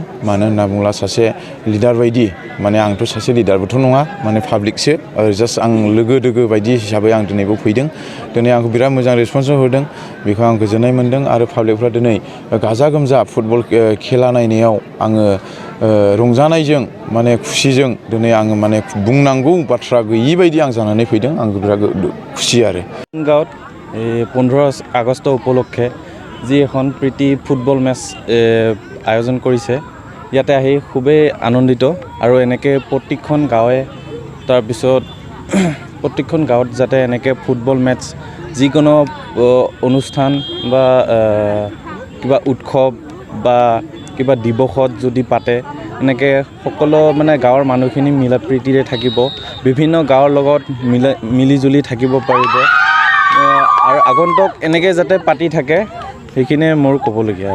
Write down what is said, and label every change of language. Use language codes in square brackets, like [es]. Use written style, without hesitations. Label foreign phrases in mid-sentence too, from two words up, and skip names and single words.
[brx] मानो होनना बुङोब्ला सासे लिडार बायदि, माने आंथ' सासे लिडारबोथ' नङा, माने पाब्लिकसो, जास्ट आं लोगो दोगो बायदि हिसाबै आं दिनैबो फैदों। दिनै आंखौ बिराद मोजां रेसपन्स होदों, बेखौ आं गोजोननाय मोन्दों। आरो पाब्लिकफ्रा दिनै गाजा गोमजा फुटबल खेला नायनायाव आङो रंजानायजों माने खुसिजों दिनै आङो माने बुंनांगौ बाथ्रा गैयि बायदि आं जानानै फैदों। आं बिराद [as] খুশি আৰু গাঁৱত 15 আগষ্ট উপলক্ষে যি এখন প্ৰীতি ফুটবল মেচ আয়োজন কৰিছে, ইয়াতে আহি খুবেই আনন্দিত। আৰু এনেকৈ প্ৰত্যেকখন গাঁৱে তাৰপিছত প্ৰত্যেকখন গাঁৱত যাতে এনেকৈ ফুটবল মেচ যিকোনো অনুষ্ঠান বা কিবা উৎসৱ বা কিবা দিৱসত যদি পাতে, এনেকৈ সকলো মানে গাঁৱৰ মানুহখিনি মিলা প্ৰীতিৰে থাকিব, বিভিন্ন গাঁৱৰ লগত মিলি জুলি থাকিব পাৰিব আৰু আগন্তুক এনেকৈ যাতে পাতি থাকে, সেইখিনিয়ে মোৰ ক'বলগীয়া।